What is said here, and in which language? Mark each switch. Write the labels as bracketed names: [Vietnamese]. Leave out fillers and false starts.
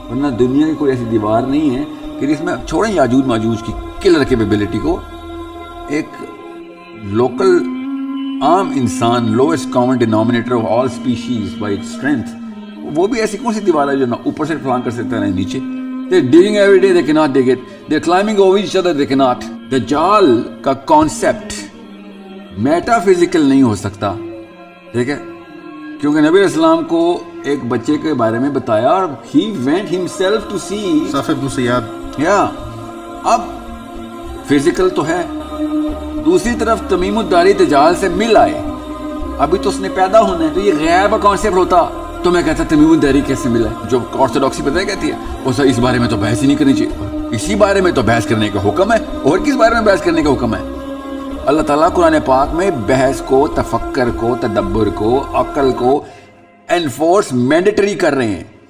[Urdu] ورنہ دنیا کی کوئی ایسی دیوار نہیں ہے کہ جس میں چھوڑیں یاجوج ماجوج کی کلر کیپیبلٹی کو، ایک لوکل عام انسان [English] lowest common denominator of all species by its strength, [Urdu] وہ بھی ایسی کون سی دیوار ہے جو نہ اوپر سے فلانگ کر سکتا ہے نہ نیچے. [English] They're digging every day, they cannot dig it. They're climbing over each other, they cannot. [Urdu] دجال کا کانسیپٹ میٹا فزیکل نہیں ہو سکتا، ٹھیک ہے، کیونکہ نبی علیہ السلام کو ایک بچے کے بارے میں بتایا اور [English] he went himself to see. [Urdu] صافی بن سیاد. یا اب فزیکل تو ہے، دوسری طرف تمیم الداری دجال سے مل آئے، ابھی تو اس نے پیدا ہونا ہے، تو یہ غیب کا کانسیپٹ ہوتا تو میں کہتا تمیم الداری کیسے ملا ہے، جو آرتھوڈاکسی پتہ ہے کہتی ہے اس بارے میں تو بحث ہی نہیں کرنی چاہیے، اسی بارے میں تو بحث کرنے کا حکم ہے، اور کس بارے میں بحث کرنے کا حکم ہے؟ اللہ تعالیٰ قرآن پاک میں بحث کو، تفکر کو، تدبر کو، عقل کو انفورس مینڈیٹری کر رہے ہیں.